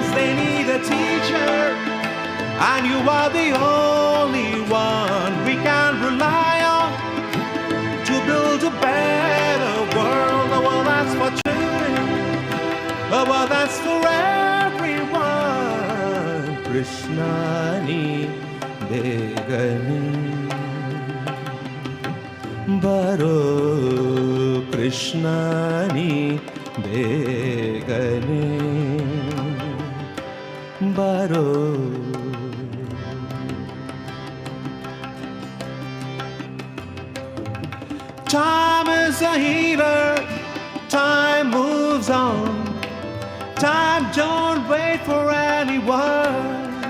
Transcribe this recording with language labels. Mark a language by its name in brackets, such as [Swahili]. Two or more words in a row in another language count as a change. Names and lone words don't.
[English] They need a teacher, and you are the only one we can rely on to build a better world. A world that's for children, a world that's for everyone. [Kannada] ಕೃಷ್ಣ ನೀ ಬೇಗನೆ ಬಾರೋ ಕೃಷ್ಣ ನೀ ಬೇಗನೆ ಬಾರೋ Krishna ni begane baro [English] Time is a healer, time moves on. Time don't wait for anyone.